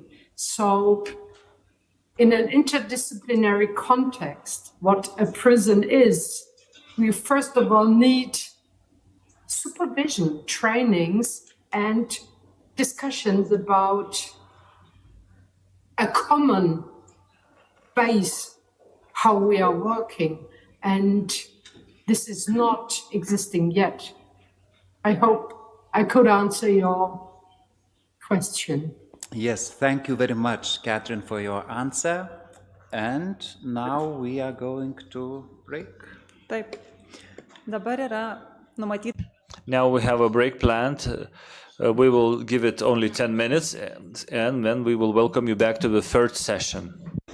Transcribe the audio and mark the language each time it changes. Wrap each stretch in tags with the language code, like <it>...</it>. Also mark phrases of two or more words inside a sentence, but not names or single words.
<en>So in an interdisciplinary context, what a prison is, we first of all need supervision, trainings, and discussions about a common base how we are working, and this is not existing yet. I hope I could answer your question. Yes, thank you very much, Catherine, for your answer. And now we are going to break.</en> <lt>Taip. Dabar yra numatyta.</lt> <en>Now we have a break planned. We will give it only 10 minutes, and then we will welcome you back to the third session.</en>